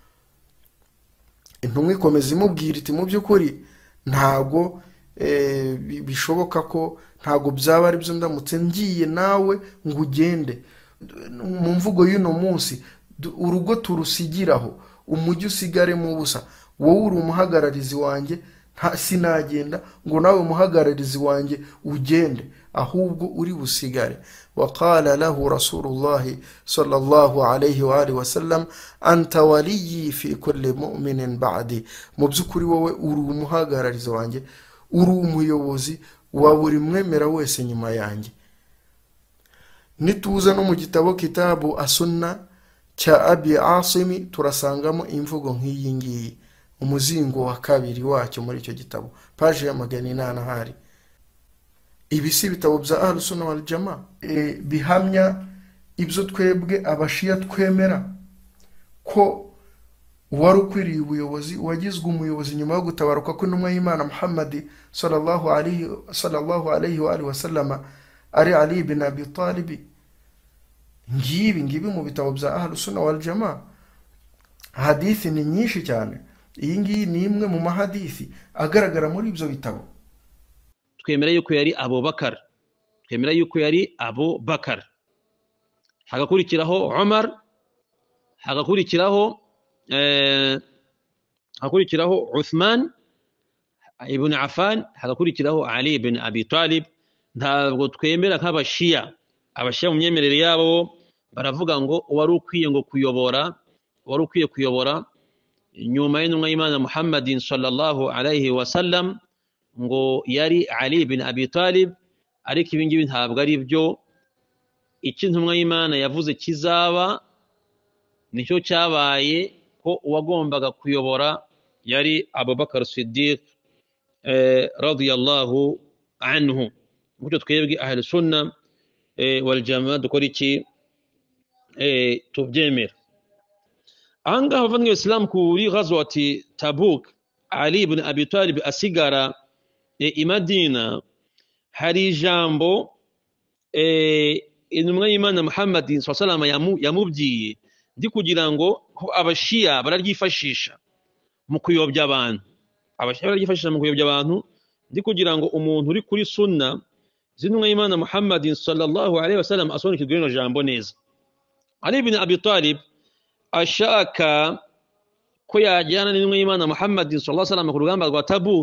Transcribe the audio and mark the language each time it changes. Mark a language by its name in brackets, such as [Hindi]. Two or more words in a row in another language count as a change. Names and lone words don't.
[Kinyarwanda] Intumwa ikomeza imubwira iti mu by'ukuri ntago bishoboka ko ntago byaba ari byo ndamutse ngiye nawe ngo ugende. Mu mvugo y'uno munsi urugo turusigiraho umujyi usigare mu busa, wowe uri umuhagararizi wanjye sinagenda ngo nawe umuhagararizi wanjye ugende, ahubwo uri busigare. [Arabic] وقال له رسول الله صلى الله عليه وآله وسلم أنت ولي في كل مؤمن بعدي. [Kinyarwanda] mu by'ukuri wowe uri umuhagararizi wanjye, uri umuyobozi wa buri mwemera wese nyuma yanjye. Nituza no mu gitabo kitabu As-Sunna cya Abi Asimi turasangamo imvugo nk'iyi ngiyi, umuzingo wa kabiri wacyo muri icyo gitabo, page ya 800 hari. Ibi si bitabo bya Ahlus Sunna wal Jamaa bihamya ibyo twebwe abashia twemera ko wari ukwiriye ubuyobozi, wagizwe umuyobozi nyuma yo gutabaruka kw'intumwa y'Imana Muhammad [Arabic] صلى الله عليه وسلم [Kinyarwanda] ari Ali ibn Abi Talib. Ngibi mu bitabo bya Ahlus Sunna wal Jamaa hadithi ni nyinshi cyane. Iyi ngiyi ni imwe mu mahadithi agaragara muri ibyo bitabo. twemera yuko yari Abubakar, twemera yuko yari Abubakar, hagakurikiraho Umar, hagakurikiraho Uthman ibn Affan, hagakurikiraho Ali ibn Abi Talib. Ntabwo twemera nk'abashia. Abashia mu myemerere yabo baravuga ngo wari ukwiye kuyobora nyuma y'intumwa y'Imana Muhammadin [Arabic] صلى الله عليه وسلم [Kinyarwanda] ngo yari Ali ibn Abi Talib. Ariko ibi ngibi ntabwo ari byo. Icyo intumwa y'Imana yavuze kizaba nicyo cyabaye, ko uwagombaga kuyobora yari Abubakar Siddiq [Arabic] رضي الله عنه. [Kinyarwanda] Mucyo twebwe Ahlus Sunna wal Jamaa dukora iki tubyemera. Ahangaha bavandimwe Islam kuri ghazwati Tabuk, Ali ibn Abi Talib asigara i Madina, hari ijambo intumwa y'Imana Muhammad [Arabic] صلى الله عليه وسلم [Kinyarwanda] yamubwiye, ndi kugira ngo abashia bararyifashisha mu kuyobya abantu. Abashia bararyifashisha mu kuyobya abantu, ndi kugira ngo umuntu uri kuri sunna z'intumwa y'Imana Muhammad [Arabic] صلى الله عليه وسلم [Kinyarwanda] asobanukirwe rino jambo neza. Ali ibn Abi Talib ashaka ko yajyana n'intumwa y'Imana Muhammad [Arabic] صلى الله عليه وسلم [Kinyarwanda] ku rugamba rwa Tabuk.